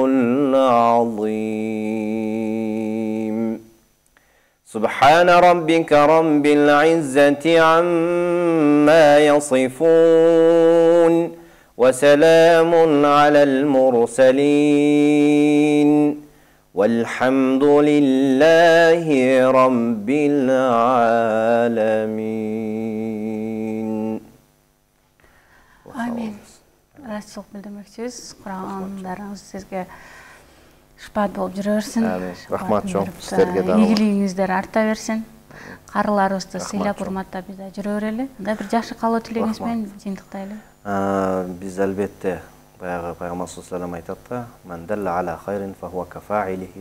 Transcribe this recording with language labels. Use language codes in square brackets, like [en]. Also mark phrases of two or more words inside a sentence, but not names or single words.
[ar] العظيم سبحان ربك رب العزة عما يصفون وسلام على المرسلين والحمد لله رب العالمين. [ky] Амин. Ыраазычылык билдирмекчибиз. Курандарыңыз сизге шыпаат болуп жүрө берсин. Рахмат чоң сиздерге дагы. Ийгилигиңиздер арта берсин. Карыларыбызды сыйлап урматтап биз да жүрө берели. Анда бир жакшы каалоо тилегиңиз менен жыйынтыктайлы. Биз албетте баягы Пайгамбар [ar] صلى الله عليه [ky] айтат да, [ar] "من دل على خير فهو كفاعله".